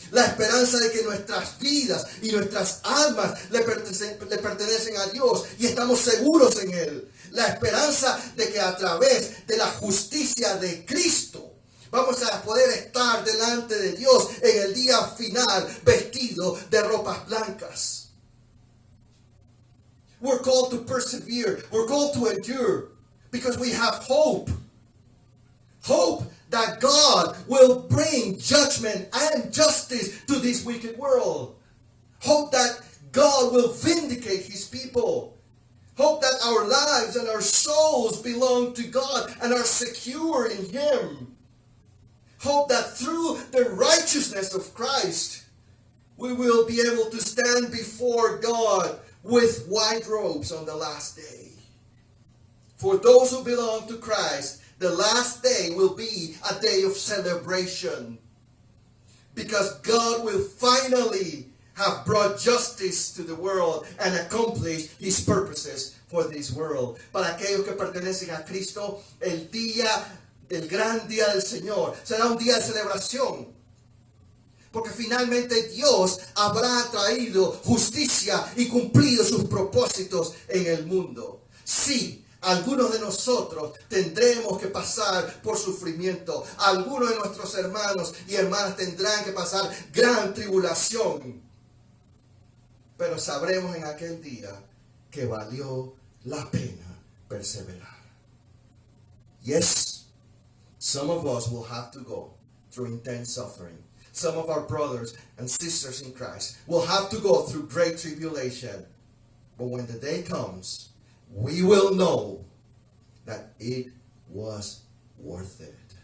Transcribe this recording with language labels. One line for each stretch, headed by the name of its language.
Spanish: La esperanza de que nuestras vidas y nuestras almas le pertenecen a Dios y estamos seguros en Él. la esperanza de que a través de la justicia de Cristo vamos a poder estar delante de Dios en el día final vestido de ropas blancas.
English: We're called to persevere. We're called to endure because we have hope. Hope that God will bring judgment and justice to this wicked world. Hope that God will vindicate his people. Hope that our lives and our souls belong to God and are secure in him. Hope that through the righteousness of Christ, we will be able to stand before God with white robes on the last day. For those who belong to Christ, the last day will be a day of celebration. Because God will finally have brought justice to the world and accomplished his purposes for this world.
Spanish: Para aquellos que pertenecen a Cristo, el gran día del Señor será un día de celebración. Porque finalmente Dios habrá traído justicia y cumplido sus propósitos en el mundo. Sí, algunos de nosotros tendremos que pasar por sufrimiento. Algunos de nuestros hermanos y hermanas tendrán que pasar gran tribulación. Pero sabremos en aquel día que valió la pena perseverar.
English: Yes, some of us will have to go through intense suffering. Some of our brothers and sisters in Christ will have to go through great tribulation. But when the day comes, we will know that it was worth it.